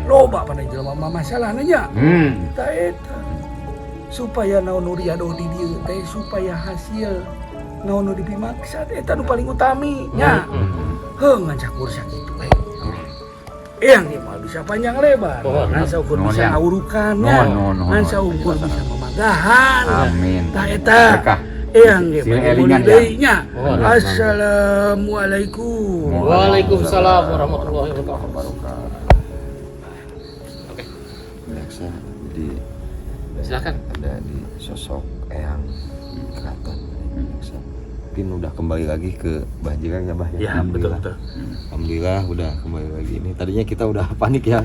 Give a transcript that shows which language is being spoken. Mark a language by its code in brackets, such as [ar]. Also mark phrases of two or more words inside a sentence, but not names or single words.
[su] Loba pada jelema mah masalahna nya. Tah eta supaya naon nu riado di dieu teh supaya hasil naon nu dipimaksad eta nu paling utami nya. Heuh ngan cakur sakitu we. Yang ieu mah bisa panjang lebar. Ngan saukur Nuhun, bisa Yang. ngawurukan nya. Nuhun. Ngan saukur bisa memagahan. Amin. Tah eta Berkah. Eyang ge Si bade elingan, mulih deui nya. Oh, Assalamualaikum. [ar] وعليكم السلام ورحمة الله وبركاته. [id] Biasa jadi Silakan. ada di sosok Eyang Keraton. Mungkin udah kembali lagi ke Bah Jirek ya Bah ya. Ya, Alhamdulillah. betul. Alhamdulillah udah kembali lagi ini. Tadinya kita udah panik ya.